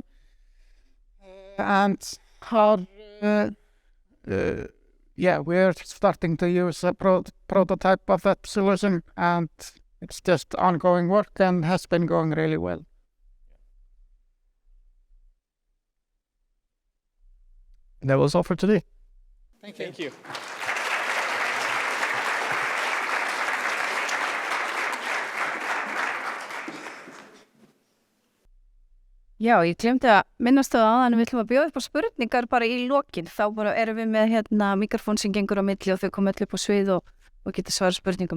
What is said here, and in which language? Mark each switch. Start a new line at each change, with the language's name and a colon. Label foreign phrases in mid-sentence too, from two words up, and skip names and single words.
English: And we're starting to use a prototype of that solution, and it's just ongoing work and has been going really well. That was all for today. Thank you.
Icelandic: Já, ég glemdi að minnast á það, en við ætlum að bjóða upp á spurningar bara í lokin. Þá bara erum við með mikrofón sem gengur á milli og þau koma öll upp á svið og geta svara spurningum.